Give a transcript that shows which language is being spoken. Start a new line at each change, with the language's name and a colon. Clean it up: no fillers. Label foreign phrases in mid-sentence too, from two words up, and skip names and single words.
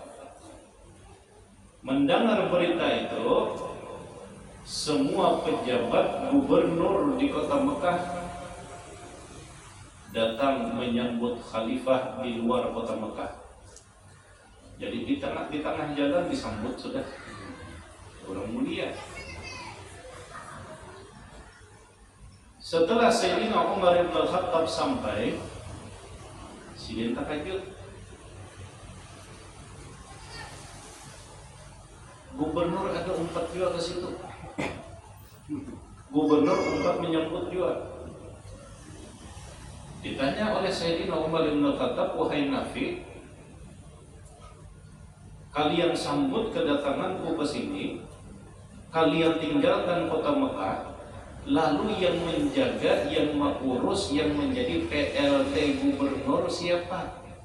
Indonesian: Mendengar berita itu, semua pejabat gubernur di kota Mekah datang menyambut Khalifah di luar kota Mekah. Jadi di tengah jalan disambut sudah orang mulia. Setelah Sayyidina Umar ibn al-Khattab sampai,
Banjar: sidin takajud. Gubernur ada umpat juga ke situ. Gubernur umpat menyambut juga.
Indonesian: Ditanya oleh Sayyidina Umar bin Khattab, wahai Nafi, kalian sambut kedatanganku ke sini, kalian tinggalkan kota Mekah, lalu yang menjaga, yang mengurus, yang menjadi PLT gubernur siapa?